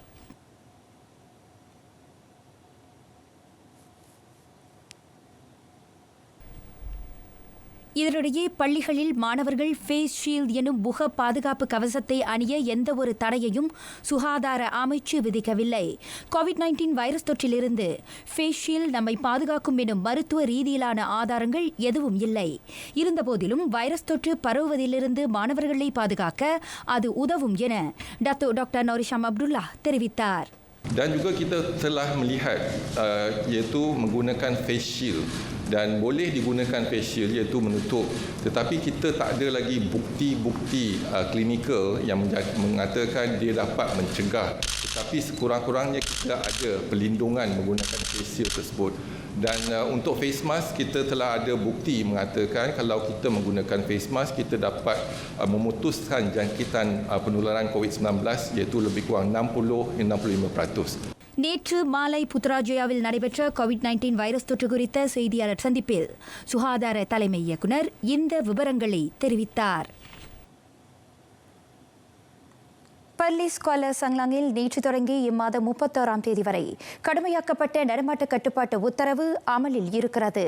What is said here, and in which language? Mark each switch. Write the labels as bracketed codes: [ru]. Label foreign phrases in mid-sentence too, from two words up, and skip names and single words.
[ta] இதனிடையே பள்ளிகளில் மாணவர்கள் [en] face shield [ta] எனும் முக பாதுகாப்பு கவசத்தை அணிய எந்த ஒரு தடையையும் சுகாதார அமைச்சு விதிக்கவில்லை. கோவிட்-19 வைரஸ் தொற்றிலிருந்து [en] face shield [ta] நம்மை பாதுகாக்கும் எனும் மருத்துவ ரீதியிலான ஆதாரங்கள் எதுவும் இல்லை. இருந்தபோதிலும் வைரஸ் தொற்று பரவுவதிலிருந்து மாணவர்களை பாதுகாக்க அது உதவும் என டாக்டர் நோரிஷாம் அப்துல்லா தெரிவித்தார். [ms] Dan juga kita telah melihat iaitu menggunakan [en] face shield [ms] dan boleh digunakan [en] face shield [ms] iaitu menutup, tetapi kita tak ada lagi bukti-bukti klinikal yang mengatakan dia dapat mencegah, tetapi sekurang-kurangnya kita ada perlindungan menggunakan [en] face shield [ms] tersebut. Dan untuk [en] face mask [ms] kita telah ada bukti mengatakan kalau kita menggunakan [en] face mask [ms] kita dapat memutuskan jangkitan penularan COVID-19 iaitu lebih kurang 60-65%. [ta] நேற்று மாலை புத்ராஜயாவில் நடைபெற்ற கோவிட்-19 வைரஸ் தொற்று குறித்த செய்தியாளர் சந்திப்பில் சுகாதார தலைமை இயக்குனர் இந்த விவரங்களை தெரிவித்தார். பர்லிஸ் குவாலா சங்லாங்கில் நேற்று தொடங்கி இம்மாதம் 31ஆம் தேதி வரை கடுமையாக்கப்பட்ட நடமாட்ட கட்டுப்பாட்டு உத்தரவு அமலில் இருக்கிறது.